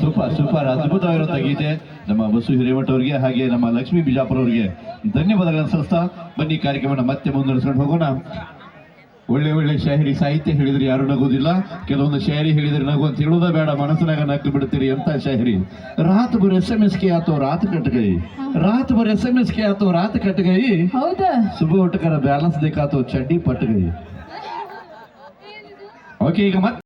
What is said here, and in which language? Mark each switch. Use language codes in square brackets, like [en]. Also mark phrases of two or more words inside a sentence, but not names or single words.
[kn] ಸೂಪರ್ ಅದ್ಭುತವಾಗಿರುವಂತ ಗೀತೆ ನಮ್ಮ ಬಸು ಹಿರೇಮಠ ಅವರಿಗೆ ಹಾಗೆ ನಮ್ಮ ಲಕ್ಷ್ಮೀ ಬಿಜಾಪುರ ಅವರಿಗೆ ಧನ್ಯವಾದಗಳನ್ನು ಸಲ್ಲಿಸ್ತಾ ಬನ್ನಿ ಕಾರ್ಯಕ್ರಮನ ಮತ್ತೆ ಮುಂದುವರಿಸ್ಕೊಂಡು ಹೋಗೋಣ. ಒಳ್ಳೆ ಒಳ್ಳೆ ಶಾಯರಿ ಸಾಹಿತ್ಯ ಹೇಳಿದ್ರೆ ಯಾರು ನಗೋದಿಲ್ಲ, ಕೆಲವೊಂದು ಶಾಯರಿ ಹೇಳಿದ್ರೆ ನಗು ಅಂತ ಹೇಳೋದ ಬೇಡ, ಮನಸ್ಸಿನಾಗ ನಕ್ಕು ಬಿಡ್ತೀರಿ ಅಂತ ಶಾಯರಿ. [hi] रात भर SMS के आतो रात कट गई, रात भर SMS के आतो रात कट गई, [kn] ಹೌದಾ? [hi] सुबह उठकर बैलेंस देखा तो चड्डी पट गई. [kn] ಓಕೆ, ಈಗ ಮತ್ತೆ